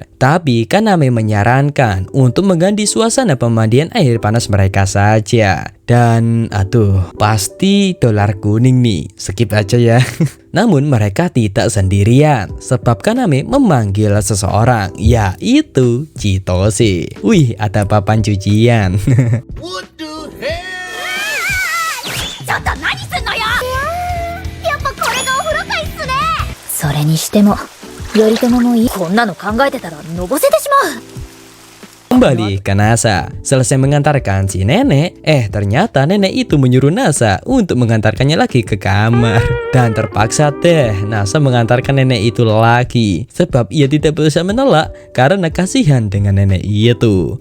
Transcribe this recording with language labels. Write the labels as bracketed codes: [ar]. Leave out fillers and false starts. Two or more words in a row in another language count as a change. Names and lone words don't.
[id] Tapi Kaname menyarankan untuk mengganti suasana pemandian air panas mereka saja. Dan aduh, pasti dolar kuning nih. Skip aja ya. Namun mereka tidak sendirian. Sebab Kaname memanggil seseorang, yaitu Chitose. Wih, ada papan cucian. [ja] それにしても頼朝もいいこんなの考えてたらのぼせてしまう [id] Kembali ke Nasa. Selesai mengantarkan si nenek, ternyata nenek itu menyuruh Nasa untuk mengantarkannya lagi ke kamar. Dan terpaksa Nasa mengantarkan nenek itu lagi. Sebab ia tidak bisa menolak karena kasihan dengan nenek itu.